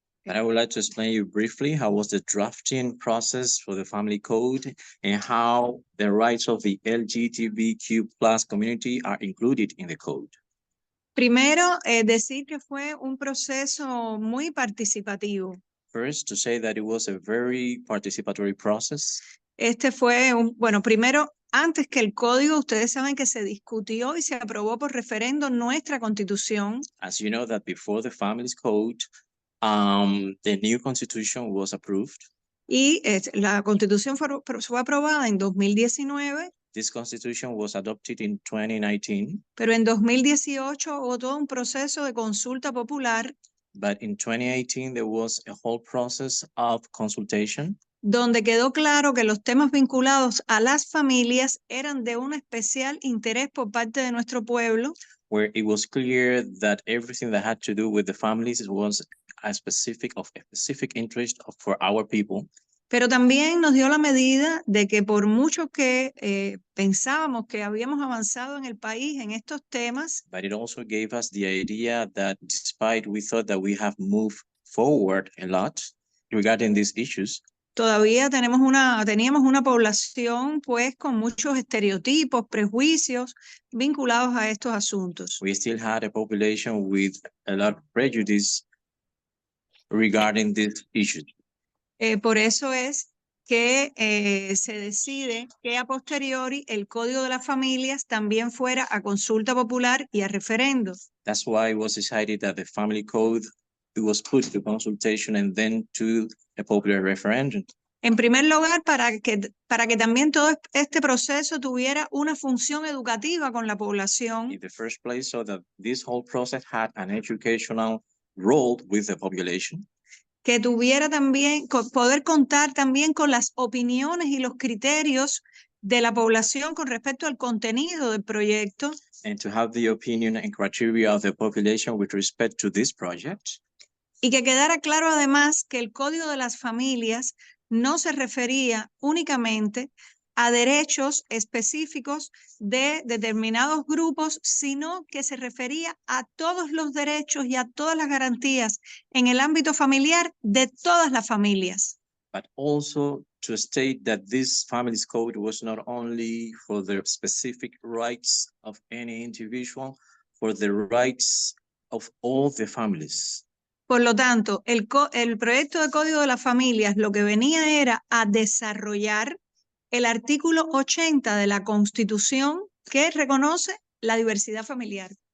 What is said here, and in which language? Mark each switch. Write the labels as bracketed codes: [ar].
[en] But I would like to explain you briefly how was the drafting process for the family code and how the rights of the LGBTQ+ community are included in the code. [es] Primero, decir que fue un proceso muy participativo. [en] First, to say that it was a very participatory process. [es] Este fue bueno, primero, antes que el código, ustedes saben que se discutió y se aprobó por referendo nuestra Constitución. [en] As you know that before the Families Code, the new Constitution was approved. [es] Y la Constitución fue aprobada en 2019. [en] This Constitution was adopted in 2019. [es] Pero en 2018 hubo todo un proceso de consulta popular. [en] But in 2018, there was a whole process of consultation. [es] donde quedó claro que los temas vinculados a las familias eran de un especial interés por parte de nuestro pueblo, [en] where it was clear that everything that had to do with the families was a specific interest for our people. [es] pero también nos dio la medida de que por mucho que pensábamos que habíamos avanzado en el país en estos temas, [en] But it also gave us the idea that despite we thought that we have moved forward a lot regarding these issues, [es] todavía teníamos una población pues con muchos estereotipos, prejuicios vinculados a estos asuntos. [en] we still had a population with a lot of prejudice regarding these issues. [es] Por eso es que se decide que a posteriori el Código de las Familias también fuera a consulta popular y a referendo. [en] That's why it was decided that the family code was put to consultation and then to a popular referendum. [es] En primer lugar, para que también todo este proceso tuviera una función educativa con la población. [en] In the first place, so that this whole process had an educational role with the population. [es] Que tuviera también, poder contar también con las opiniones y los criterios de la población con respecto al contenido del proyecto. [en] And to have the opinion and criteria of the population with respect to this project. [es] Y que quedara claro además que el Código de las Familias no se refería únicamente a derechos específicos de determinados grupos, sino que se refería a todos los derechos y a todas las garantías en el ámbito familiar de todas las familias. [en] But also to state that this Families Code was not only for the specific rights of any individual, for the rights of all the families. [es] Por lo tanto, el proyecto de Código de las Familias lo que venía era a desarrollar el artículo 80 de la Constitución que reconoce la diversidad familiar.